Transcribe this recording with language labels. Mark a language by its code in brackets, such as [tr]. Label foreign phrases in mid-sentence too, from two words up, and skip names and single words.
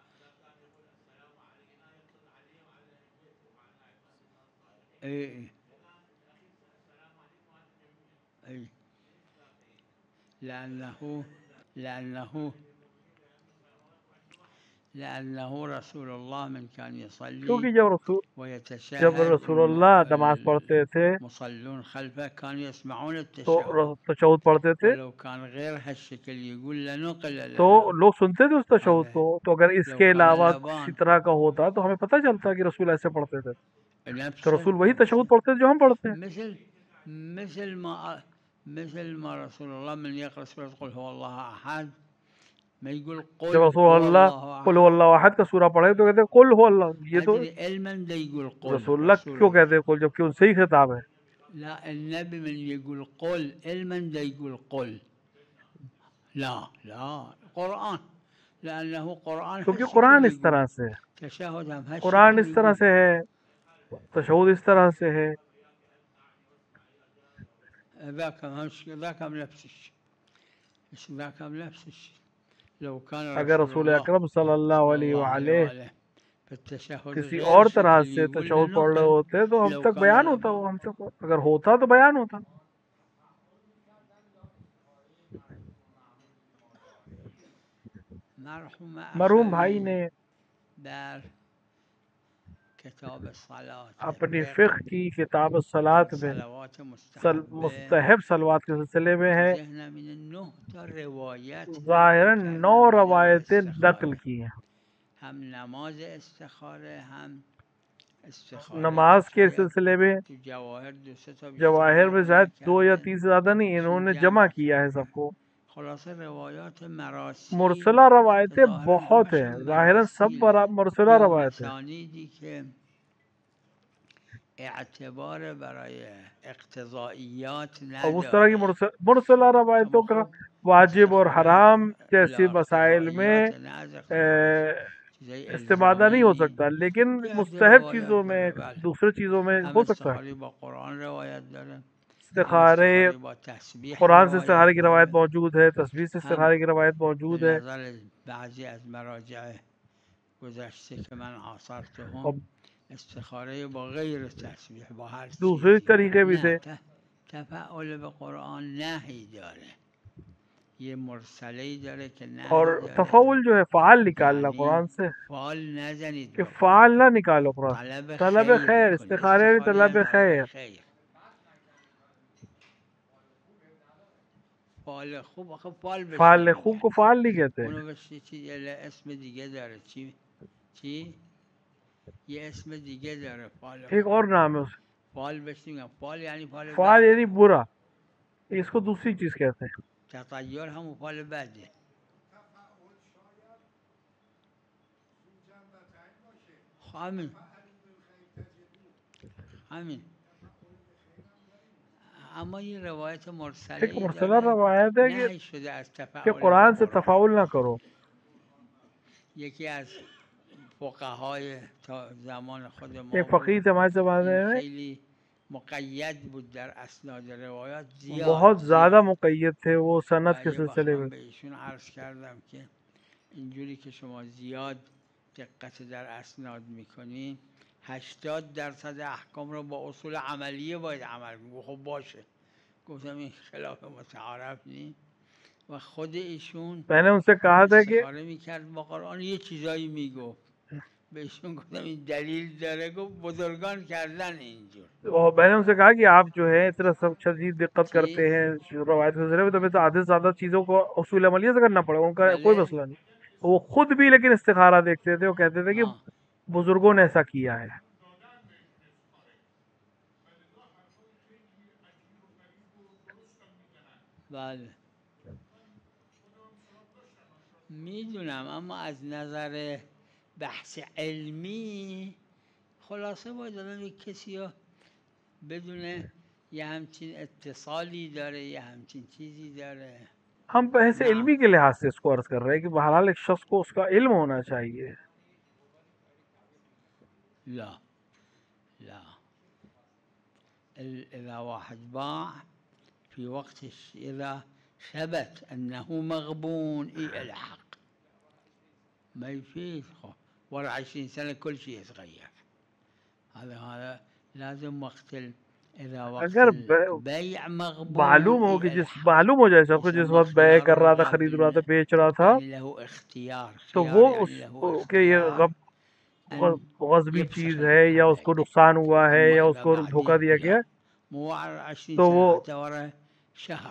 [ar] ای ای لأنه لأنه رسول الله من كان يصلي [ur] کیونکہ جب [ar] ويتشهد [ur] رسول اللہ نماز پڑھتے تھے [ar] المصلون خلفه كانوا يسمعون [ur] تو [ar] التشهد [ur] تشہد پڑھتے تھے [ar] ولو كان غير هالشكل يقول لنقل [ur] تو [ar] لنا. [ur] لوگ سنتے تھے اس تشہد [ar] هذا [ur] کو، تو اگر اس [ar] لو [ur] کے [ar] كان [ur] علاوہ کسی [ar] لبان [ur] طرح کا ہوتا تو ہمیں پتہ چلتا کہ رسول ایسے پڑھتے تھے، تو [ar] نفسه [ur] رسول وہی تشہد پڑھتے تھے جو ہم پڑھتے ہیں۔ [ar] مثل ما رسول الله من يقرأ سورة قل هو الله أحد ما يقول [ur] جب [ar] قل [ur] رسول [ar] هو [ur] اللہ [ar] الله قل هو أحد اللہ احد [ur] کا سورہ پڑھے تو کہتے ہیں [ar] قل هو اللہ، [ur] یہ تو [ar] أدري علما ده يقول قل [ur] رسول اللہ رسول کیوں [ar] الله. [ur] کہتے ہیں قل جبکہ ان سے ہی خطاب ہے؟ [ar] لا النبي من يقول قل علما ده يقول قل. لا قرآن لأنه قرآن [ur] کیونکہ [ar] هالشكل [ur] قرآن اس [ar] يقول [ur] طرح سے ہے، [ar] تشهد هم قرآن هالشكل [ur] اس طرح [ar] يقول. [ur] سے ہے، تشہد اس طرح سے ہے۔ [ar] ذاك هم نفس الشيء. ذاك هم نفس الشيء. لو كان [ur] اگر رسول [ar] رسول الله [ur] اکرم [ar] صلی اللہ صلى [ur] علیہ [ar] الله عليه [ur] وآلہ [ar] وآله فالتشهد [ur] کسی [ar] غير [ur] اور طرح [ar] الشكل [ur] سے [ar] يقول [ur] تشہد پڑھ رہے [ar] لنقل [ur] ہوتے تو ہم [ar] لو [ur] تک [ar] كان [ur] بیان ہوتا، [ar] لبان. [ur] وہ ہم تک اگر ہوتا تو بیان ہوتا۔ [fa] مرحوم [ur] مرحوم بھائی [fa] اخوی [ur] نے [fa] در کتاب صلات [ur] اپنی [fa] فقه [ur] فقہ کی کتاب [fa] در [ur] الصلاۃ میں [fa] صلوات مستحبه [ur] مستحب صلوات کے سلسلے میں تو ہے، [fa] ذهنم این 9 تا روایت [ur] ظاہراً [fa] نقل [ur] 9 [fa] کردن در [ur] روایتیں نقل [fa] استخاره. [ur] کی ہیں، [fa] هم نماز استخاره هم استخاره [ur] نماز کے [fa] شاید [ur] سلسلے میں۔ [fa] تو جواهر 2 تا بیشتر [ur] جواہر میں [fa] نقل [ur] شاید 2 یا [fa] نکرده. [ur] 3 سے زیادہ نہیں، انہوں [fa] ایشون [ur] نے [fa] جمع [ur] جمع کیا ہے [fa] کرده. [ur] سب کو۔ [fa] خلاصه روایات مراسیل [ur] مرسلہ روایتیں [fa] ظاهرا [ur] بہت ہیں، [fa] همشون [ur] ظاہراً سب [fa] مراسیله مرسلہ یا [ur] روایتیں. [fa] اسانیدی که اعتبار برای اقتضائیات [ur] اب اس طرح کی [fa] نداره [ur] مرسلہ روایتوں [fa] اما [ur] کا [fa] خب [ur] واجب اور [fa] استخاره [ur] حرام جیسی [fa] لا [ur] مسائل میں [fa] اقتضائیات نه از اقتضایش چیزای [ur] استفادہ نہیں ہو [fa] الزامی [ur] سکتا، لیکن [fa] یه عده [ur] مستحب چیزوں [fa] روایات [ur] میں [fa] داره بله [ur] دوسرے چیزوں میں [fa] هم [ur] ہو سکتا ہے. [fa] استخاره با قرآن روایت داره هم [ur] استخارے [fa] استخاره با تسبیح [ur] قرآن سے [fa] روایت [ur] استخارے کی روایت [fa] داره [ur] موجود ہے، تسبیح سے [fa] هم [ur] استخارے کی روایت [fa] به [ur] موجود ہے. [fa] نظر بعضی از مراجع گذشته که من آثرتهم [ur] اور [fa] استخاره با غیر تسبیح با هر [ur] دوسرے [fa] چیزی [ur] طریقے بھی [fa] نه [ur] تھے. [fa] تفعل به قرآن نهی داره یه مرسله‌ای داره که [ur] اور [fa] نهی داره [ur] تفاول جو ہے فعال نکالنا یعنی قرآن سے، [fa] فال نزنید [ur] کہ [fa] به [ur] فعال [fa] قرآن [ur] نہ نکالو قرآن. [fa] طلب [ur] طلب [fa] خیر [ur] خیر، [fa] کنید [ur] استخارے بھی [fa] استخاره [ur] طلب [fa] یعنی [ur] خیر. [fa] طلب خیر فال خوب آخه فال بهش [ur] فعال خوب [fa] نمیگن [ur] کو فعال نہیں کہتے. [fa] اونو بهش یه چیز اسم دیگه داره چی یه اسم دیگه داره فال [ur] ایک [fa] خوب [ur] اور نام ہے اس [fa] فال بهش نمیگن فال یعنی فال [ur] فعال [fa] بد [ur] یعنی برا، اس کو دوسری چیز کہتے ہیں. [fa] تطیر همون فال بده همین اما یه روایت مرسله [ur] ایک [fa] ای [ur] مرسلہ [fa] داره [ur] روایت ہے [fa] نهی شده از [ur] کہ [fa] تفاعل [ur] قرآن سے [fa] با قرآن [ur] تفاول نہ کرو. [fa] یکی از فقهای تا زمان خود ما [ur] ایک فقیہ [fa] بود [ur] تھے ہمارے زمانے [fa] این [ur] میں، [fa] خیلی مقید بود در اسناد روایات [ur] بہت [fa] زیاد [ur] زیادہ مقید تھے وہ سند [fa] و [ur] کے [fa] یه وقت [ur] سلسلے [fa] من [ur] میں. [fa] به ایشون عرض کردم که اینجوری که شما زیاد دقت در اسناد میکنین 80% احکام رو با اصول عملیه باید عمل کنید. خب باشه گفتم این خلاف متعارف نیست و خود ایشون [ur] میں نے ان سے کہا تھا کہ [fa] استخاره میکرد با قرآن یه چیزایی میگفت به ایشون گفتم این دلیل داره گفت بزرگان کردن اینجور [ur] اور میں نے ان سے کہا کہ آپ جو ہے اتنا سب شدید دقت [fa] چی؟ [ur] کرتے ہیں روایت کے سلسلے میں، تو پھر آدھے سے زیادہ چیزوں کو اصول عملیہ سے کرنا پڑے گا. ان کا کوئی [fa] بله [ur] مسئلہ نہیں. وہ خود بھی لیکن استخارہ دیکھتے تھے، وہ کہتے تھے کہ [fa] آه [ur] بزرگوں نے ایسا کیا ہے. [fa] بله میدونم اما از نظر بحث علمی خلاصه باید آدم یک کسی رو بدونه یه همچین اتصالی داره یه همچین چیزی داره. [ur] ہم بحث [ar] نعم [ur] علمی کے لحاظ سے اس کو عرض کر رہے ہیں کہ بہرحال ایک شخص کو اس کا علم ہونا چاہیے. [ar] لا لا إذا واحد باع في وقت إذا ثبت أنه مغبون الحق ما يفيد ورا 20 سنة كل شيء يتغير. هذا لازم وقت إذا وقت [ur] اگر [ar] البيع مغبون [ur] معلوم ہو کہ جس [ar] الحق [ur] معلوم ہو جائے سب کو جس [ar] يسمى [ur] وقت بے [ar] خيار [ur] کر رہا تھا، خرید رہا تھا، [ar] الغابن [ur] بیچ رہا تھا، [ar] يعني له اختيار [ur] تو [ar] خيار [ur] وہ [ar] يعني له [ur] کہ یہ [ar] اختيار أن [ur] غصبی [ar] يفسخ [ur] چیز ہے یا اس کو [ar] الحق [ur] نقصان ہوا ہے [ar] أما [ur] یا اس [ar] إذا [ur] کو دھوکہ [ar] بعدين [ur] دیا گیا، [ar] لا مو 20 [ur] تو وہ [ar] سنة حتى ورا شهر